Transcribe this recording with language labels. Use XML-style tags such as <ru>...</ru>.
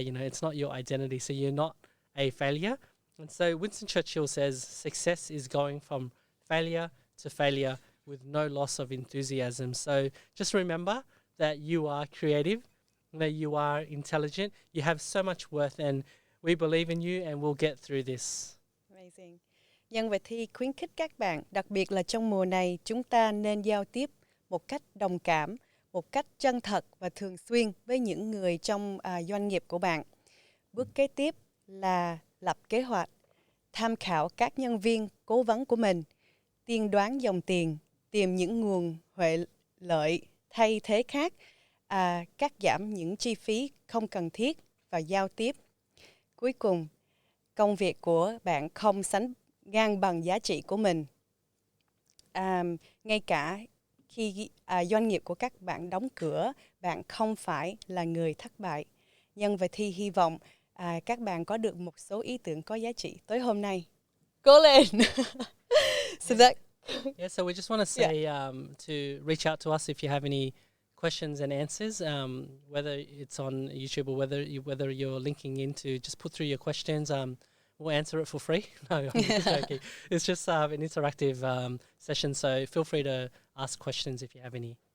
<en>You know, it's not your identity. So you're not a failure. And so Winston Churchill says, success is going from failure to failure with no loss of enthusiasm. So just remember that you are creative, that you are intelligent, you have so much worth, and we believe in you and we'll get through this. Amazing.</en> <vi>Nhân vật Thi khuyến khích các bạn, đặc biệt là trong mùa này, chúng ta nên giao tiếp một cách đồng cảm, một cách chân thật và thường xuyên với những người trong doanh nghiệp của bạn. Bước kế tiếp là lập kế hoạch, tham khảo các nhân viên cố vấn của mình, tiên đoán dòng tiền, tìm những nguồn huệ lợi thay thế khác, cắt giảm những chi phí không cần thiết và giao tiếp. Cuối cùng, công việc của bạn không sánh ngang bằng giá trị của mình. Ngay cả khi doanh nghiệp của các bạn đóng cửa, bạn không phải là người thất bại. Nhân và Thi hy vọng các bạn có được một số ý tưởng có giá trị tối hôm nay. Cố lên!</vi> <en>So that... Yeah, so we just want to say to reach out to us if you have any questions and answers, whether it's on YouTube or whether you're linking in, to just put through your questions. We'll answer it for free. No, I'm just joking. It's just an interactive session, so feel free to ask questions if you have any.</en>